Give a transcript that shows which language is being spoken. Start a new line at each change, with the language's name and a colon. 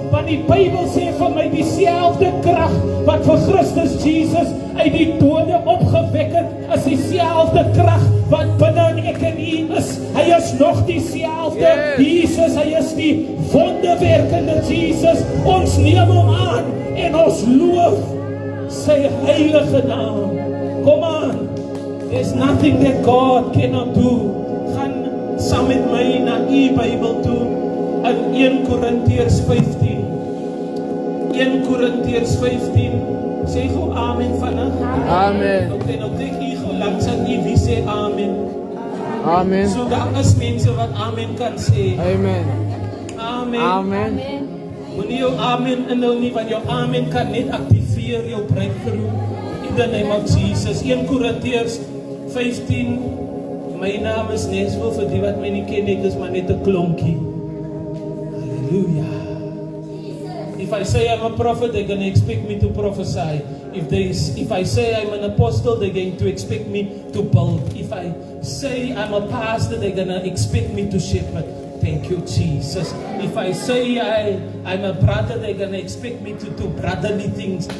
Afrikaans: Want die Bybel sê vir my, dieselfde krag wat vir Christus Jesus uit die dode opgewek het, is dieselfde krag wat binne in ek en u is. Hy is nog dieselfde.
English: Yes.
Afrikaans: Jesus, hy is die wonderwerkende Jesus. Ons neem hom aan en ons loof sy heilige naam. Kom aan.
English: There's nothing that God cannot do.
Afrikaans: Gaan saam met my na u Bybel toe in 1 Korintiërs 15. 1 Korintiërs 15. Sê gou amen vanaf. Amen. Okay, nou kyk hier gou langs aan u, wie sê amen? Amen. So daar is mense wat amen kan sê. Amen. Amen. Amen. Moenie jou amen inhou nie, want jou amen kan net activeer jou breakthrough.
English: In the name of Jesus. 1 Korintiërs 15.
Afrikaans: My naam is Neswil, vir die wat my nie ken, ek is maar net 'n klonkie. Hallelujah.
English: If I say I'm a prophet, they're going to expect me to prophesy. If I say I'm an apostle, they're going to expect me to build. If I say I'm a pastor, they're going to expect me to shepherd. Thank you, Jesus. If I say I'm a brother, they're going to expect me to do brotherly things.